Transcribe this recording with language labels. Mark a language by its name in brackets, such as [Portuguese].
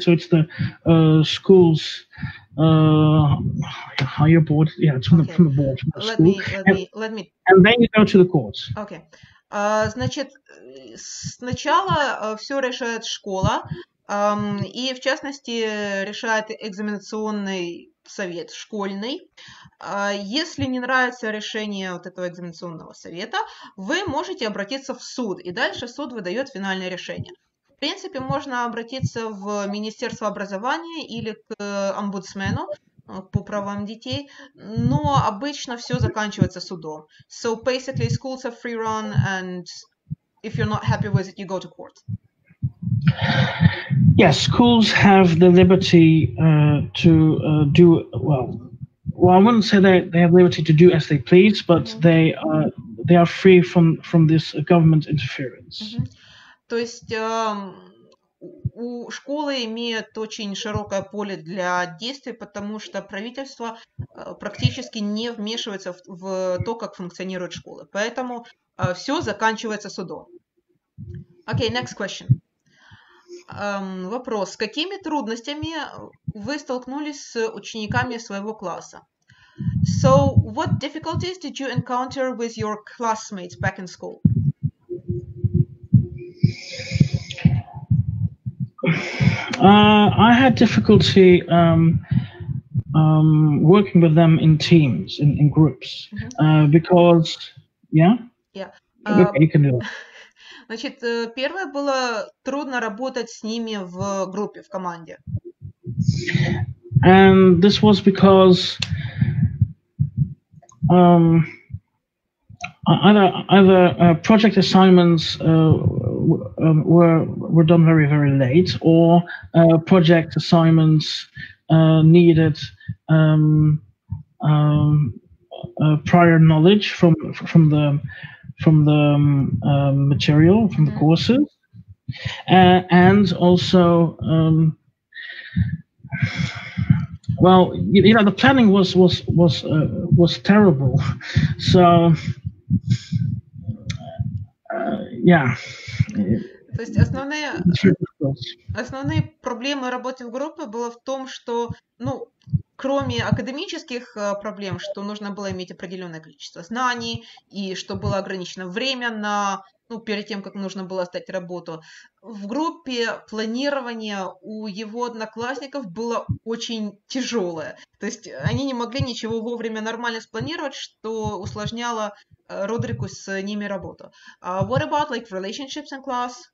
[English] So it's the school's higher board. Yeah, it's from the board. From the school. Let me. And then you go to the courts. Okay. [Russian] Значит, сначала все решает школа, и в частности решает экзаменационный совет школьный. Если не нравится решение вот этого экзаменационного совета, вы можете обратиться в суд, и дальше суд выдает финальное решение. В принципе, можно обратиться в Министерство образования или к омбудсмену по правам детей, но обычно все заканчивается судом. [English] So basically, schools are free run, and if you're not happy with it, you go to court. Yes, schools have the liberty to do well. I wouldn't say they have liberty to do as they please, but they are free from this government interference. [Russian] То есть у школы имеет очень широкое поле для действий, потому что правительство практически не вмешивается в то, как функционируют школы. Поэтому все заканчивается судом. [English] Okay, next question. [Russian] Вопрос. С какими трудностями вы столкнулись с учениками своего класса? [English] So, what difficulties did you encounter with your classmates back in school? I had difficulty working with them in teams, in groups, because, yeah? Yeah. Okay, you can do it. [Russian] Значит, первое было трудно работать с ними в группе, в команде. [English] And this was because either project assignments were done very, very late, or project assignments needed prior knowledge from the material, from the courses, and also well, the planning was terrible. So yeah. [Russian] То есть основные проблемы работы в группе было в том, что, кроме академических проблем, что нужно было иметь определенное количество знаний, и что было ограничено время перед тем, как нужно было сдать работу, в группе планирование у его одноклассников было очень тяжелое. То есть они не могли ничего вовремя нормально спланировать, что усложняло Родрику с ними работу. [English] What about like relationships in class?